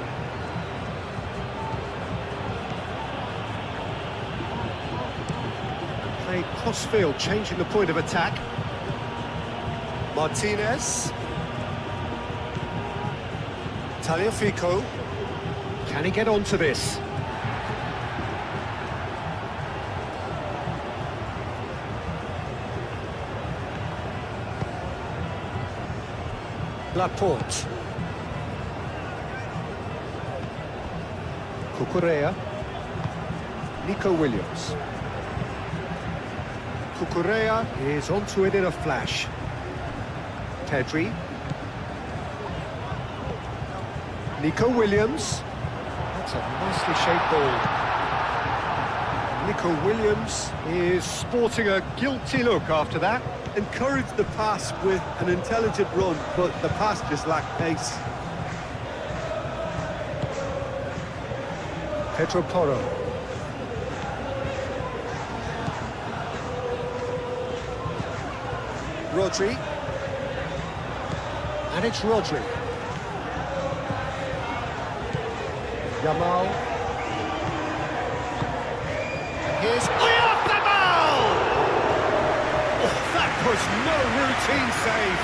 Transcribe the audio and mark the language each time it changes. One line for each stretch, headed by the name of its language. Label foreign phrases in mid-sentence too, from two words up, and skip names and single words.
English: Played cross-field, changing the point of attack. Martinez. Tagliafico. Can he get onto this? Laporte. Cucurella. Nico Williams. Cucurella is onto it in a flash. Pedri. Nico Williams. That's It's a nicely shaped ball. Nico Williams is sporting a guilty look after that. Encouraged the pass with an intelligent run, but the pass just lacked pace. Pedro Porro. Rodri. And it's Rodri. Yamal. Here's Oyarzabal! Oh, that was no routine save.